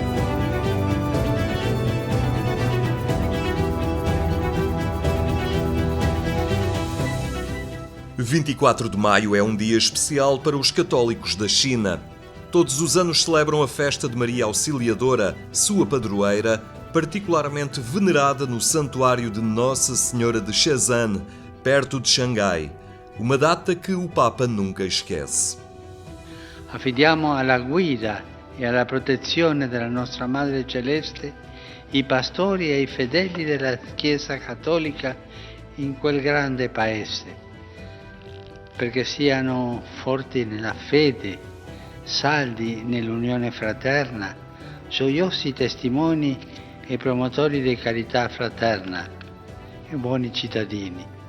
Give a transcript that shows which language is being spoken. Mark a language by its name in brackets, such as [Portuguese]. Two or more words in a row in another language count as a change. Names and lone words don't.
[Portuguese] 24 de maio é um dia especial para os católicos da China. Todos os anos celebram a festa de Maria Auxiliadora, sua padroeira, particularmente venerada no Santuário de Nossa Senhora de Shenzhen, perto de Xangai. Uma data que o Papa nunca esquece. [Italian] Affidiamo alla guida e alla protezione della nostra Madre Celeste i pastori e i fedeli della Chiesa Cattolica in quel grande paese, perché siano forti nella fede, saldi nell'unione fraterna, gioiosi testimoni e promotori di carità fraterna e buoni cittadini.